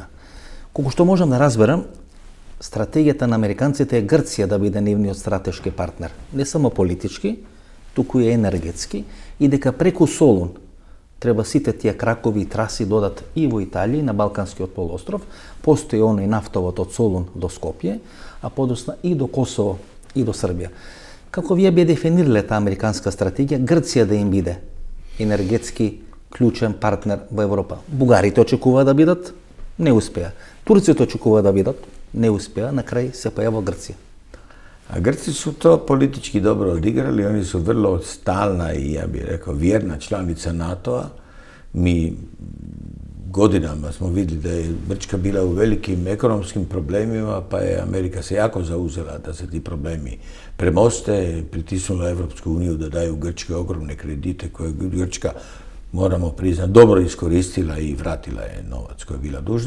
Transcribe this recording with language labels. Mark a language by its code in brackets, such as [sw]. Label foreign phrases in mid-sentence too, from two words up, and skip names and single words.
[mk] Колку што можам да разберам, стратегијата на американците е Грција да биде нивниот стратешки партнер, не само политички, туку и енергетски, и дека преку Солун треба сите тие кракови и траси додат и во Италија, и на Балканскиот полуостров, постои оној нафтовод од Солун до Скопје, а подосна и до Косово и до Србија. Како вие би дефинирале таа американска стратегија, Грција да им биде енергетски клучен партнер во Европа? Бугарите очекуваат да бидат, не успеа. Турците очекуваат да бидат, не успеа, на крај се појава Грција. [hr] A Grci su to politički dobro odigrali, oni su vrlo stalna i, ja bih rekao, vjerna članica NATO-a. Mi godinama smo vidjeli da je Grčka bila u velikim ekonomskim problemima, pa je Amerika se jako zauzela da se ti problemi premoste, pritisnula Evropsku uniju da daju Grčke ogromne kredite koje Grčka, moramo priznati, dobro iskoristila i vratila je novac koji je bila dužna.